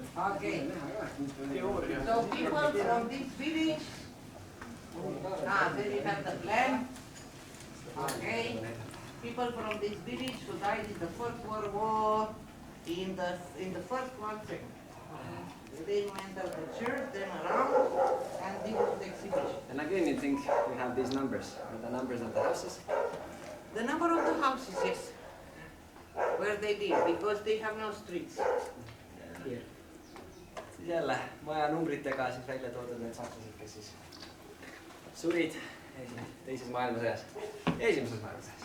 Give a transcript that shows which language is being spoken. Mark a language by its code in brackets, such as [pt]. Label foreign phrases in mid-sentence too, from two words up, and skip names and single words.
[en] Okay. [et] Teooria. [en] So people from this village, there you have the plan. Okay. People from this village who died in the First World War, in the first one, second. They went to the church, then around, and this was the exhibition. And again, you think you have these numbers, the numbers of the houses? The number of the houses, yes, where they live, because they have no streets. Here. [et] Siis jälle maja numbritega siis välja toodud need sakslased, kes siis surid teises maailmasõjas, esimeses maailmasõjas.